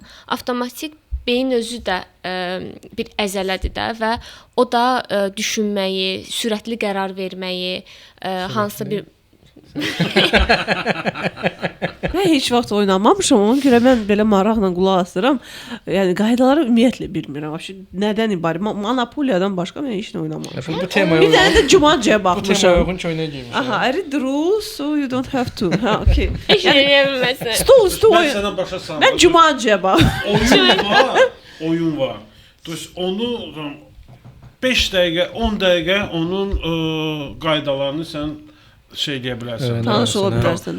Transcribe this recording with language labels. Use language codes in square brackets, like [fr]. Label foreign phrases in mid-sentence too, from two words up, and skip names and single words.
[az] Avtomatik beyin özü də bir əzələdir də və o da düşünməyi, sürətli qərar verməyi, hansısa bir Mən heç vaxt oynamamışam, ona görə mən belə maraqla qulaq asıram. Yəni qaydaları ümumiyyətlə bilmirəm. Nədən ibarət? Monopoliyadan başqa mən heç nə oynamamışam. Bu temaya bir dənə də Jumanjiyə bu temaya baxmışam. uyğun köynək geymişəm. [en] Aha, I read the rules so you don't have to. Ha, okay. [az] heç nə eləyə bilməsən. Stol üstü Mən oyun. sənə başa salım. Mən Jumanjiyə bax. Oyun var. Dus onu 5 dəqiqə, 10 dəqiqə onun qaydalarını sən şey deyə bilərsən. Tanış ola bilərsən